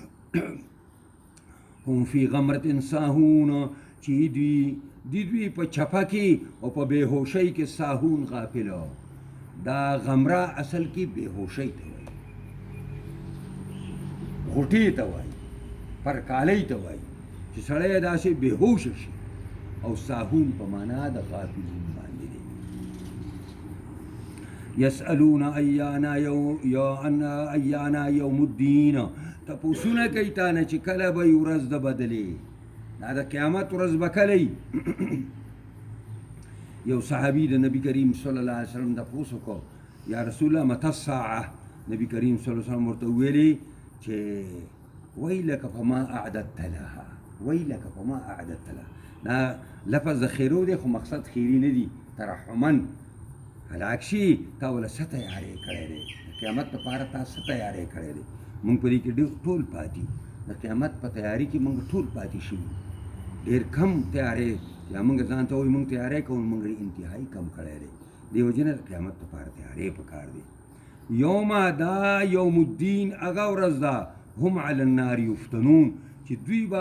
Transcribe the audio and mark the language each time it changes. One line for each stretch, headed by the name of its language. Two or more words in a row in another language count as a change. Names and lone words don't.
Arabic: هم فی غمرة ساهون
Pashto: چې دوی په چپه کې او په بېهوشۍ کې ساهون غافل دا غمره اصل کې بېهوشۍ ته وایي غوټې ته وایي پرکالی ته وایي چې سړی داسې بېهوشه شي او ساهون په معنا د غافلون باندې دی
Arabic: یسألون ایانا یوم الدین
Pashto: تپوسونه کوي تا نه چې کله به وي ورځ د بدلې دا د قیامت ورځ به کله یو صحابي د نبی کریم
Arabic: صلی الله علیه وسلم
Pashto: تپوس وکړو
Arabic: یا رسول الله متى الساعه
Pashto: نبی کریم
Arabic: صلی الله علیه وسلم
Pashto: ورته ویلي چې
Arabic: ویلک فما اعددت لها ویلک فما اعددت لها
Pashto: دا لفظ د خیرو دی خو مقصد خیری نه دی ترحما هلاک شي تا ولا څه تیاری کړی دی د قیامت لپاره تا څه تیاری کړی دی مونږ په دې کې ټول پاتې د قیامت په تیاری کې مونږ ټول پاتې شو ډېر کم تیاری یا مونږ ځان ته وایو مونږ تیاری کوو مونږ انتهایی کم کړی دی دې وجې نه د قیامت لپاره تیاری پکار دی یوم دا
Arabic: یوم الدین
Pashto: هغه ورځ ده
Arabic: هم علی النار یفتنون
Pashto: چې دوی به